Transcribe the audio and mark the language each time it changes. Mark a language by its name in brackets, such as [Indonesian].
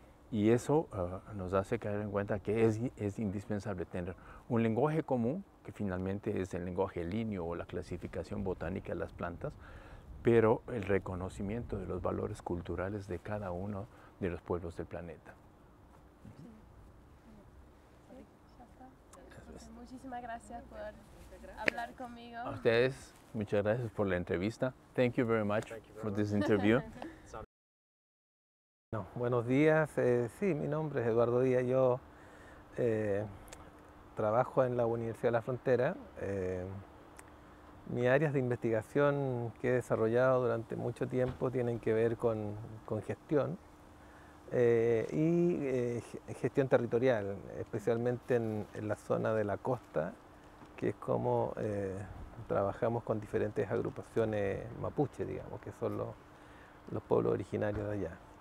[Spanish] Y eso nos hace caer en cuenta que es indispensable tener un lenguaje común, que finalmente es el lenguaje ligneo o la clasificación botánica de las plantas, pero el reconocimiento de los valores culturales de cada uno de los pueblos del planeta. Muchísimas gracias por hablar conmigo. A ustedes, muchas gracias por la entrevista. [English] Thank you very much for this interview. [Spanish] No, buenos días, sí, mi nombre es Eduardo Díaz, yo trabajo en la Universidad de la Frontera. Mis áreas de investigación que he desarrollado durante mucho tiempo tienen que ver con gestión y gestión territorial, especialmente en la zona de la costa, que es como trabajamos con diferentes agrupaciones mapuche, digamos, que son los pueblos originarios de allá.